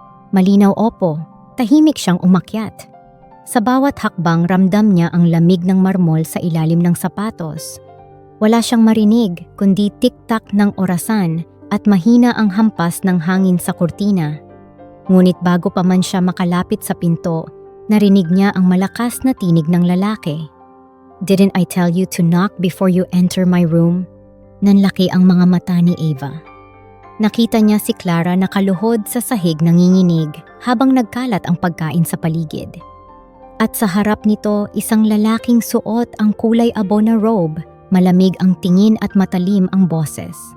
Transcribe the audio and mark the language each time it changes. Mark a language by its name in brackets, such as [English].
[Filipino] Malinaw, opo, tahimik siyang umakyat. Sa bawat hakbang ramdam niya ang lamig ng marmol sa ilalim ng sapatos. Wala siyang marinig kundi tik-tak ng orasan at mahina ang hampas ng hangin sa kurtina. Ngunit bago pa man siya makalapit sa pinto, narinig niya ang malakas na tinig ng lalaki. [English] "Didn't I tell you to knock before you enter my room?" [Filipino] Nanlaki ang mga mata ni Ava. Nakita niya si Clara nakaluhod sa sahig nanginginig habang nagkalat ang pagkain sa paligid. At sa harap nito, isang lalaking suot ang kulay abo na robe, malamig ang tingin at matalim ang boses.